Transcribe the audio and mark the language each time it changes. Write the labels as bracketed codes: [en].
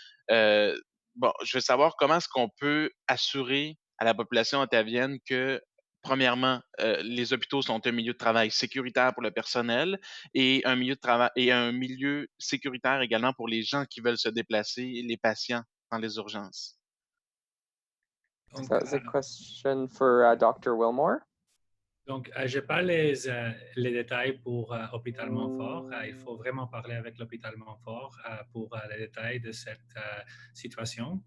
[fr] Je veux savoir comment est-ce qu'on peut assurer à la population ontavienne que, premièrement, les hôpitaux sont un milieu de travail sécuritaire pour le personnel et un milieu sécuritaire également pour les gens qui veulent se déplacer, les patients dans les urgences. Donc, [en] So that was a question for Dr. Wilmore. [fr] Donc, je n'ai pas les détails pour Hôpital Montfort. Il faut vraiment parler avec l'Hôpital Montfort pour les détails de cette situation.